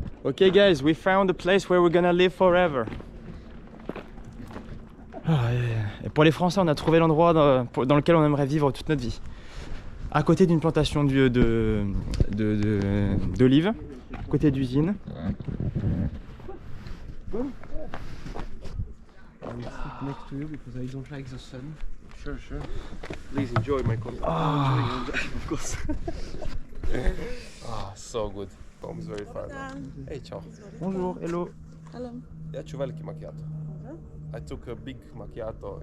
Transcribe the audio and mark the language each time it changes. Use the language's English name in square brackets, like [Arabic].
[English] Okay guys, we found a place where we're gonna live forever. [French] Et pour les Français, on a trouvé l'endroit dans lequel on aimerait vivre toute notre vie. À côté d'une plantation d'olives, à côté d'usine. [English] Next to you because I don't like the sun. Sure. Please enjoy my coffee. Of course. So good. Home is very far. Hey, ciao. [French] Bonjour, hello. [Croatian] Ja ću veliki macchiato. [English] I took a big macchiato.